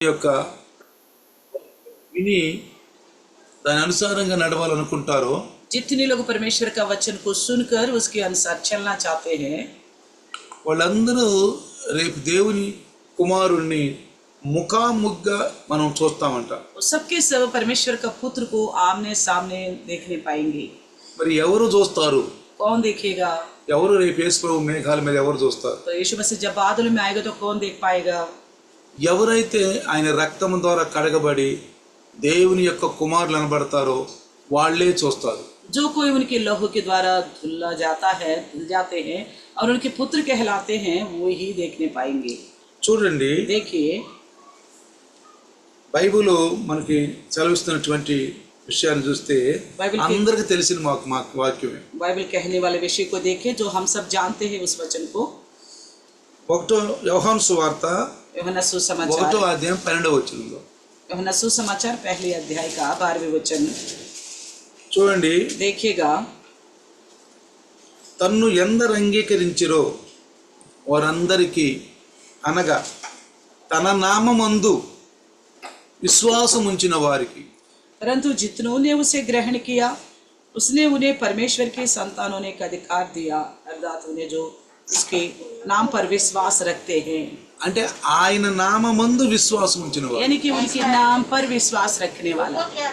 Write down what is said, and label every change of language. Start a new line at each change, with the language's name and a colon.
Telugu: యొక్క విని దాని అనుసారంగా నడవాలనుకుంటారో
Hindi: जितने लोग परमेश्वर का वचन को सुनकर उसके अनुसार चलना चाहते हैं
Telugu: వాళ్ళందరూ రేపు దేవుని కుమారుణ్ణి ముఖాముగ్గా మనం చూస్తామంట.
Hindi: वो सबके सब परमेश्वर का पुत्र को आमने सामने देखने पाएंगे.
Telugu: మరి ఎవరు చూస్తారు?
Hindi: कौन देखेगा?
Telugu: ఎవరు రేపు యేసు ప్రభు మేఘాల మీద ఎవరు చూస్తారు?
Hindi: तो यीशु मसीह जब बादल में आएगा तो कौन देख पाएगा?
Telugu: ఎవరైతే ఆయన రక్తం ద్వారా కడగబడి దేవుని యొక్క కుమారులు అనబడతారో వాళ్ళే చూస్తారు.
Hindi: जो कोई उनके लहू के द्वारा धुला जाता है, धुल जाते हैं और उनके पुत्र कहलाते हैं, वो ही देखने पाएंगे.
Telugu: చూడండి,
Hindi: देखिए
Telugu: బైబిల్ మనకి చదివిస్తున్నటువంటి విషయాన్ని చూస్తే అందరికీ తెలిసిన మాకు వాక్యమే.
Hindi: बाइबल कहने वाले विषय को देखें जो हम सब जानते हैं उस वचन को.
Telugu: ఒకటో యోహాను సువార్త
Hindi: यूहन्ना सुसमाचार
Telugu: 1వ అధ్యాయం 12వ వచనంలో
Hindi: यूहन्ना सुसमाचार पहले अध्याय का 12वें वचन
Telugu: చూడండి.
Hindi: देखिएगा.
Telugu: తన్ను ఎందరు అంగీకరించిరో వారందరికీ అనగా తన నామమందు విశ్వాసం ఉంచిన వారికి,
Hindi: परंतु जितनों ने उसे ग्रहण किया उसने उन्हें परमेश्वर के संतान होने का अधिकार दिया, अर्थात उन्हें जो उसके नाम पर विश्वास रखते हैं.
Telugu: అంటే ఆయన నామమందు విశ్వాసం ఉంచిన వారు,
Hindi: यानी कि उनके नाम पर विश्वास रखने वाला.